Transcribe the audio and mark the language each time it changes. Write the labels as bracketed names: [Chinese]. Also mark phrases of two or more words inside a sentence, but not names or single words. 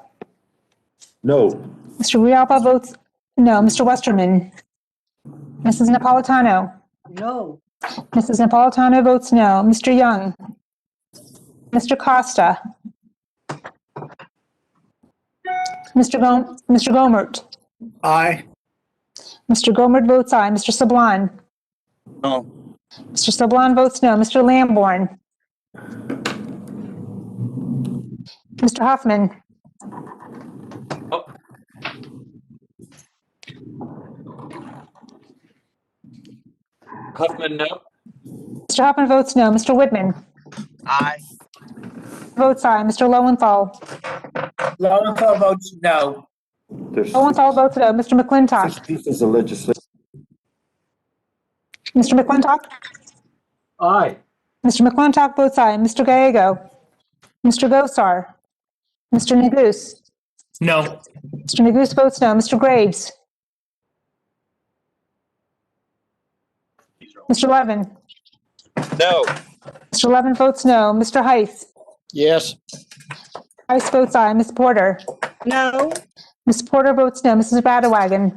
[English] No. Mr. Grijalva votes no. Mr. Westerman. Mrs. Napolitano. No. Mrs. Napolitano votes no. Mr. Young. Mr. Costa. Mr. Gomert. Aye. Mr. Gomert votes aye. Mr. Sablan. No. Mr. Sablan votes no. Mr. Lamborn. Mr. Huffman. Huffman, no. Mr. Huffman votes no. Mr. Whitman Aye. votes aye. Mr. Lowenthal. Lowenthal votes no. There's Lowenthal votes no. Mr. six McClintock. pieces of legislation. Mr. McClintock. Aye. Mr. McClintock votes aye. Mr. Gallego. Mr. Gosar. Mr. Neguse. No. Mr. Neguse votes no. Mr. Graves. Mr. Levin. No. Mr. Levin votes no. Mr. Heiss. Yes. Heiss votes aye. Ms. Porter. No. Ms. Porter votes no. Mrs. Radawagon.